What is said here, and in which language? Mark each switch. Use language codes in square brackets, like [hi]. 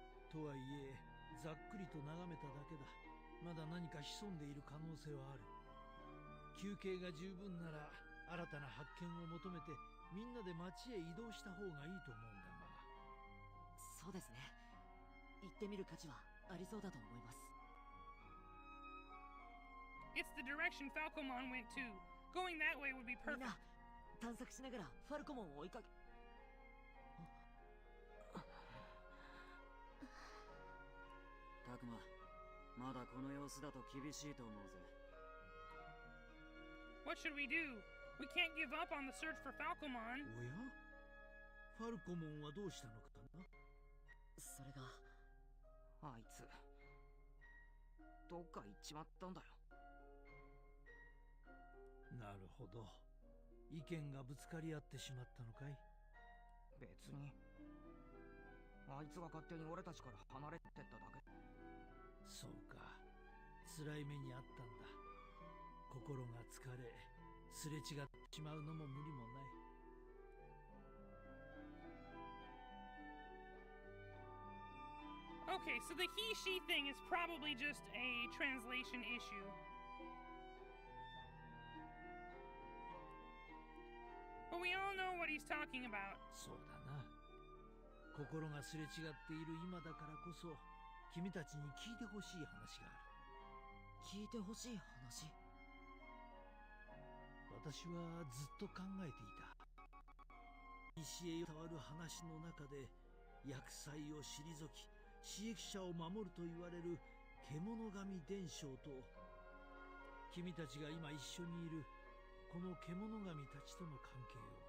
[ja] とはいえざっくりと眺めただけだ。まだ何か潜んでいる可能性はある。休憩が十分なら新たな発見を求めてみんなで町へ移動した方がいいと思うんだが。そうですね、行ってみる価値はありそうだと思います。 [en] It's the direction Falcomon went to. Going that way would be [ja] みん [en] perfect. [ja] な探索しながらファルコモンを追いかけ。タクマ、まだこの様子だと厳しいと思うぜ。 [en] What should we do? We can't give up on the search for Falcomon. [ja] おや、ファルコモンはどうしたのかな。それが、あいつどっか行っちまったんだよ。なるほど、意見がぶつかり合ってしまったのかい。別にあいつが勝手に俺たちから離れてっただけ。そうか、辛い目にあったんだ。心が疲れすれ違ってしまうのも無理もない。 [en] Okay, so the he-she thing is probably just a translation issue. But we all know what he's talking about. [ja] そうだな、心がすれ違っている今だからこそ君たちに聞いてほしい話がある。聞いてほしい話？私はずっと考えていた。古へ伝わる話の中で、厄災を退き刺激者を守ると言われる獣神伝承と、君たちが今一緒にいるこの獣神たちとの関係を。